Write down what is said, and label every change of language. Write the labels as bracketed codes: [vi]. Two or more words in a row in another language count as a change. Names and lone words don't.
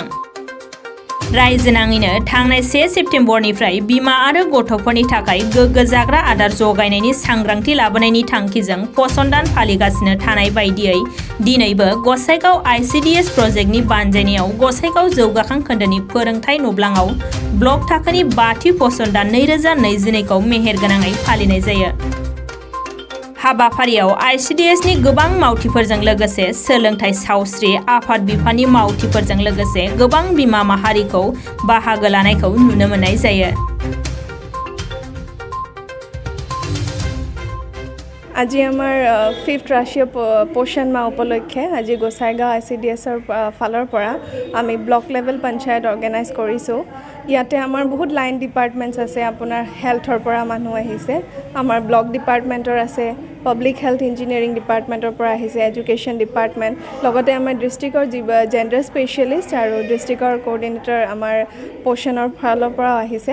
[brx] रायजोनाङैनो थांनाय 1 सेप्तेम्बरनिफ्राय बिमा आरो गथ'फोरनि थाखाय गोग्गो जाग्रा आदार जगायनायनि सांग्रांथि लाबोनायनि थांखिजों फसन दान फालिगासिनो थानाय बायदियै दिनैबो गसाइगाव ICDS प्रजेक्टनि बानजायनायाव गसाइगाव जौगाखां खोन्दोनि फोरोंथाय नब्लाङाव ब्लक थाखोनि 5थि फसन दान 2022 खौ मेहेरगोनाङै फालिनाय जायो। हाबाफारियाव ICDS नि गोबां मावथिफोरजों लोगोसे सोलोंथाय सावस्रि आफाद बिफाननि मावथिफोरजों लोगोसे गोबां बिमा माहारिखौ बाहागो लानायखौ नुनो मोननाय जायो। [as] আজি আমাৰ 5th ৰাষ্ট্ৰীয় পোষণ মাহ উপলক্ষে আজি গোসাইগাঁও ICDSৰ ফালৰ পৰা আমি [en] block level [as] পঞ্চায়ত অৰ্গেনাইজ কৰিছোঁ। ইয়াতে আমাৰ বহুত [en] line departments [as] আছে, আপোনাৰ হেল্থৰ পৰা মানুহ আহিছে, আমাৰ ব্লক ডিপাৰ্টমেণ্টৰ আছে, [en] public health engineering [as] ডিপাৰ্টমেণ্টৰ পৰা আহিছে, [en] education department, [as] লগতে আমাৰ ডিষ্ট্ৰিক্টৰ [en] gender specialist [as] আৰু ডিষ্ট্ৰিক্টৰ কোঅৰ্ডিনেটৰ আমাৰ পোষণৰ ফালৰ পৰা আহিছে।